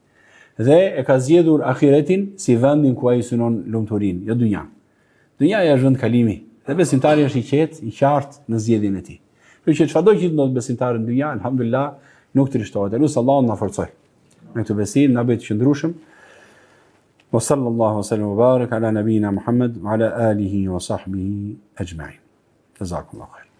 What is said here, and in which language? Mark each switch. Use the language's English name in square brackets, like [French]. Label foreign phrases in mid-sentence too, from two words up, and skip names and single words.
[Albanian] Dhe e ka zgjedhur ahiretin si vendin ku ai synon lumturinë, jo dynjan. Dynjaja është vend kalimi. Dhe besimtari është i qetë, i qartë në zgjedhjen e tij. Kështu që çfarëdo që ndodh besimtarin në dynjë, alhamdulillah, nuk trishtohet. Elus Allahu na forcoj. Me këtë besim na bëj të qëndrueshëm. [Arabic] وصلى الله وسلم وبارك على نبينا محمد وعلى آله وصحبه أجمعين جزاكم الله خير.